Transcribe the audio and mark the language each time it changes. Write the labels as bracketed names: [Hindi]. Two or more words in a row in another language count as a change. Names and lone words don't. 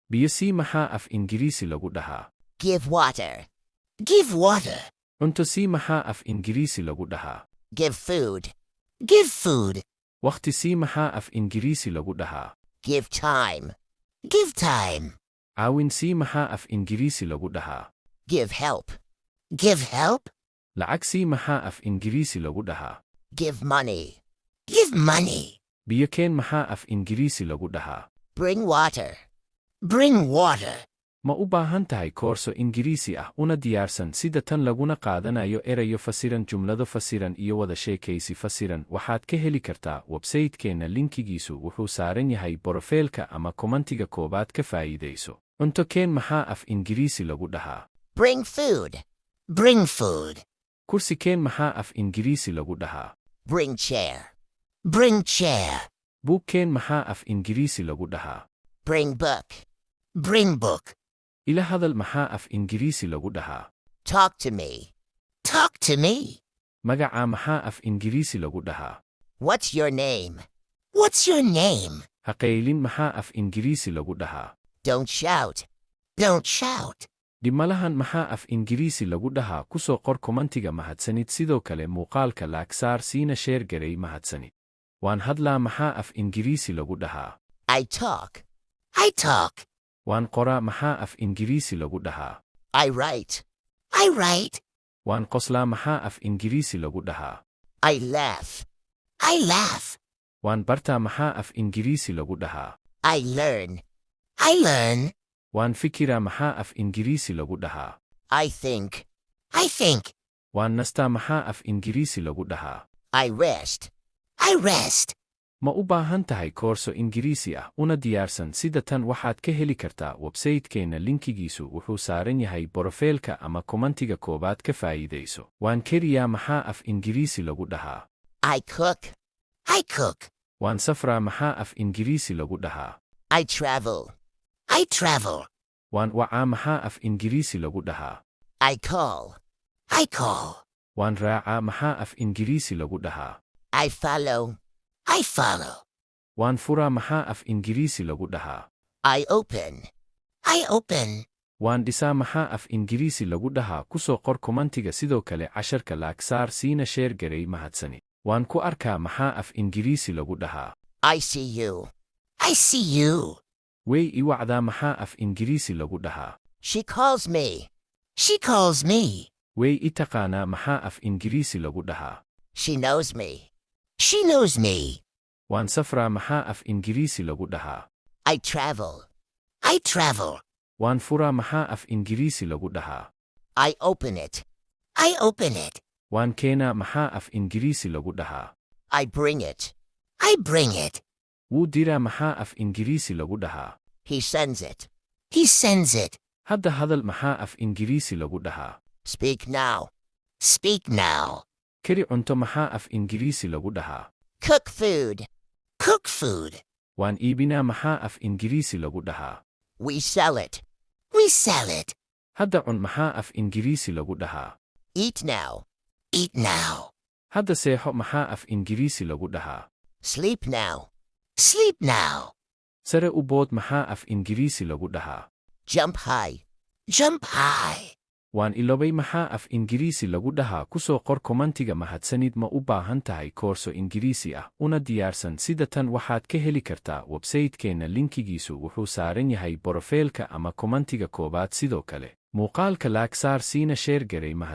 [Somali] Biyo sii maxaa af Ingiriisi lagu dhahaa? [English] Give water. Give water. [Somali] Cunto sii maxaa af Ingiriisi lagu dhahaa? [English] Give food. Give food. [Somali] Waqti sii maxaa af Ingiriisi lagu dhahaa? [English] Give time. Give time. [Somali] Caawin sii maxaa af Ingiriisi lagu dhahaa? [English] Give help. Give help. [Somali] Lacag sii maxaa af Ingiriisi lagu dhahaa? [English] Give money. Give money. [Somali] Biyo keen maxaa af Ingiriisi lagu dhahaa? [English] Bring water. Bring water. [Somali] Ma u baahan tahay koorso Ingiriisi ah una diyaarsan sida tan laguna qaadanayo erayo fasiran, jumlado fasiran iyo wada sheekaysi fasiran? Waxaad ka heli kartaa websaytekeenna, linkigiisu wuxuu saaran yahay borofeelka ama komantiga koobaad. Ka faa'iideyso. Cunto keen maxaa af Ingiriisi lagu dhahaa? [English] Bring food. Bring food. [Somali] Kursi keen maxaa af Ingiriisi lagu dhahaa? [English] Bring chair. Bring chair. [Somali] Buug keen maxaa af Ingiriisi lagu dhahaa? [English] Bring book. Bring book. [Somali] Ila hadal maxaa af Ingiriisi lagu dhahaa? [English] Talk to me. Talk to me. [Somali] Magacaa maxaa af Ingiriisi lagu dhahaa? [English] What's your name? What's your name? [Somali] Ha qaylin maxaa af Ingiriisi lagu dhahaa? [English] Don't shout. Don't shout. [Somali] Dhimalahan maxaa af Ingiriisi lagu dhahaa? Ku soo qor komantiga. Mahadsanid. Sidoo kale muuqaalka laag saar, siina sheer garay. Mahadsanid. Waan hadlaa maxaa af Ingiriisi lagu dhahaa? [English] I talk. I talk. [Somali] Waan qoraa maxaa af Ingiriisi lagu dhahaa? [English] I write. I write. [Somali] Waan qoslaa maxaa af Ingiriisi lagu dhahaa? [English] I laugh. I laugh. [Somali] Waan bartaa maxaa af Ingiriisi lagu dhahaa? [English] I learn. I learn. [Somali] Waan fikiraa maxaa af Ingiriisi lagu dhahaa? [English] I think. I think. [Somali] Waan nastaa maxaa af Ingiriisi lagu dhahaa? [English] I rest. I rest. [Somali] Ma u baahan tahay koorso Ingiriisi ah una diyaarsan sida tan? Waxaad ka heli kartaa websaytekeenna, linkigiisu wuxuu saaran yahay borofeelka ama komantiga koobaad. Ka faa'iideyso. Waan kariyaa maxaa af Ingiriisi lagu dhahaa? [English] I cook. I cook. [Somali] Waan safraa maxaa af Ingiriisi lagu dhahaa? [English] I travel. I travel. [Somali] Waan wacaa maxaa af Ingiriisi lagu dhahaa? [English] I call. I call. [Somali] Waan raacaa maxaa af Ingiriisi lagu dhahaa? [English] I follow. I follow. [Somali] Waan furaa maxaa af Ingiriisi lagu dhahaa? [English] I open. I open. [Somali] Waan dhisaa maxaa af Ingiriisi lagu dhahaa? Ku soo qor komantiga. Sidoo kale casharka laag saar, siina sheer garay. Mahadsanid. Waan ku arkaa maxaa af Ingiriisi lagu dhahaa? [English] I see you. I see you. [Somali] Way i wacdaa maxaa af Ingiriisi lagu dhahaa? [English] She calls me. She calls me. [Somali] Way i taqaanaa maxaa af Ingiriisi lagu dhahaa? [English] She knows me. She knows me. [Somali] Waan safraa maxaa af Ingiriisi lagu dhahaa? [English] I travel. I travel. [Somali] Waan furaa maxaa af Ingiriisi lagu dhahaa? [English] I open it. I open it. [Somali] Waan keenaa maxaa af Ingiriisi lagu dhahaa? [English] I bring it. I bring it. [Somali] Wuu diraa maxaa af Ingiriisi lagu dhahaa? [English] He sends it. He sends it. [Somali] Hadda hadal maxaa af Ingiriisi lagu dhahaa? [English] Speak now. Speak now. [Somali] Kari cunto maxaa af Ingiriisi lagu dhahaa? [English] Cook food. Cook food. [Somali] Waan iibinaa maxaa af Ingiriisi lagu dhahaa? [English] We sell it. We sell it. [Somali] Hadda cun maxaa af Ingiriisi lagu dhahaa? [English] Eat now. Eat now. [Somali] Hadda seexo maxaa af Ingiriisi lagu dhahaa? [English] Sleep now. Sleep now. [Somali] Sare u bood maxaa af Ingiriisi lagu dhahaa? [English] Jump high. Jump high. [Somali] Waan ilobay maxaa af Ingiriisi lagu dhahaa? Ku soo qor komantiga. Mahadsanid. Ma u baahan tahay koorso Ingiriisi ah una diyaarsan sida tan? Waxaad ka heli kartaa websaytekeenna, linkigiisu wuxuu saaran yahay borofeelka ama komantiga koobaad. Sidoo kale muuqaalka laag saar, siina sheer garay.